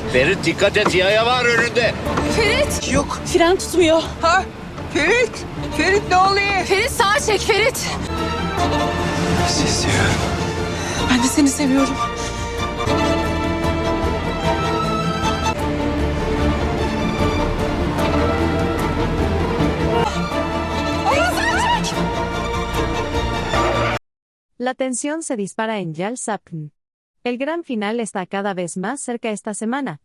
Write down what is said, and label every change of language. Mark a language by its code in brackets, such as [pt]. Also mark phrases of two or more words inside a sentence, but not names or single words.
[tr] Ferit dikkat et, yaya var önünde. Ferit! Yok. Fren tutmuyor. Ha? Ferit! Ferit ne oluyor? Ferit sağa çek Ferit. Sizi seviyorum. Ben de seni seviyorum. [es] La tensión se dispara en Yal Sapn. El gran final está cada vez más cerca esta semana.